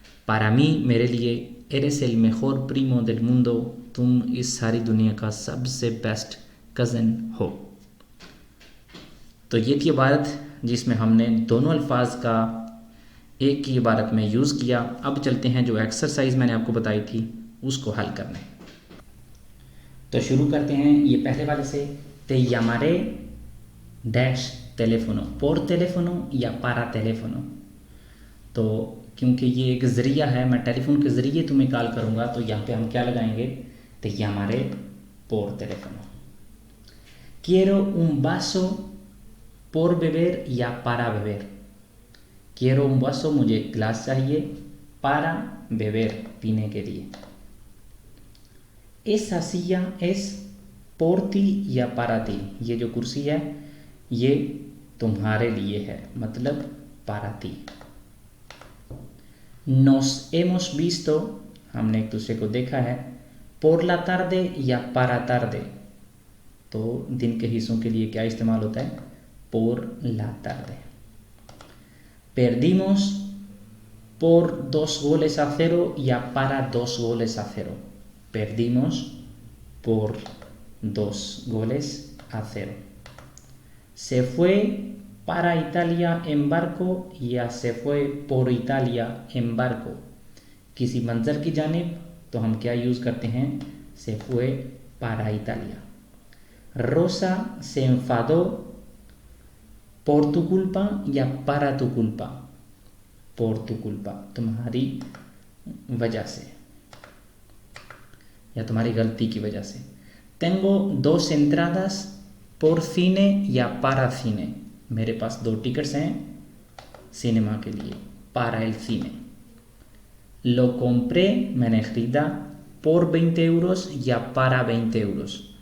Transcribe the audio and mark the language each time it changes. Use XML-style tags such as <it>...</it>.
<es>para mí,</es> <hi>मेरे लिए,</hi> <es>eres el mejor primo del mundo,</es> <hi>तुम इस सारी दुनिया का सबसे बेस्ट कज़न हो। तो ये थी इबारत जिसमें हमने दोनों अल्फाज का एक की इबारत में यूज़ किया। अब चलते हैं जो एक्सरसाइज मैंने आपको बताई थी उसको हल करने। तो शुरू करते हैं ये पहले वाले से।</hi> <es>te llamaré डैश टेलीफोनो, por teléfono या para teléfono।</es> <hi>तो क्योंकि ये एक ज़रिया है, मैं टेलीफोन के ज़रिए तुम्हें कॉल करूँगा, तो यहाँ पे हम क्या लगाएंगे,</hi> <es>te llamaré por teléfono। quiero un vaso por beber या para beber। quiero un vaso,</es> <hi>मुझे एक गिलास चाहिए,</hi> <es>para beber,</es> <hi>पीने के लिए।</hi> <es>esa silla es por ti</es> <hi>या</hi> <es>para ti,</es> <hi>ये जो कुर्सी है ये तुम्हारे लिए है, मतलब para ti।</hi> <es>nos hemos visto,</es> <hi>हमने एक दूसरे को देखा है,</hi> <es>por la tarde</es> <hi>या</hi> <es>para tarde,</es> <hi>तो दिन के हिस्सों के लिए क्या इस्तेमाल होता है, por la tarde।</hi> <es>perdimos por 2-0 या para 2-0, perdimos por 2 goles a 0. Se fue para Italia en barco या se fue por Italia en barco.</es> <hi>किसी मंजर की जानिब तो हम क्या यूज़ करते हैं,</hi> <es>se fue para Italia. Rosa se enfadó por tu culpa या para tu culpa. por tu culpa,</es> <hi>तुम्हारी वजह से या तुम्हारी गलती की वजह से.</hi> <es>Tengo 2 entradas por cine या para cine.</es> <hi>मेरे पास 2 टिकट्स हैं सिनेमा के लिए,</hi> <es>para el cine. Lo compré,</es> <hi>मैंने ख़रीदा,</hi> <es>por 20 euros या para 20 euros.</es>